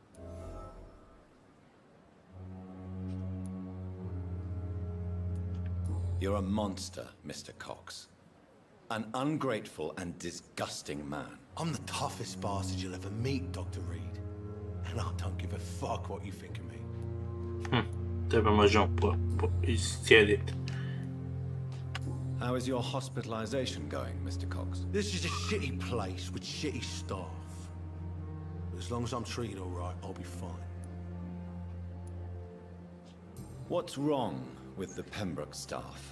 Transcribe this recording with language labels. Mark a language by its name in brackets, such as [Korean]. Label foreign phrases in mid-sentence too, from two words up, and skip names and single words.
[English] You're a monster, Mr. Cox. An ungrateful and disgusting man. I'm the toughest bastard you'll ever meet, Dr. Reed. And I don't give a fuck what you think of me. [Croatian] Tebe možemo iscijediti. [English] How is your hospitalization going, Mr. Cox? This is a shitty place with shitty staff. But as long as I'm treated all right, I'll be fine. What's wrong with the Pembroke staff?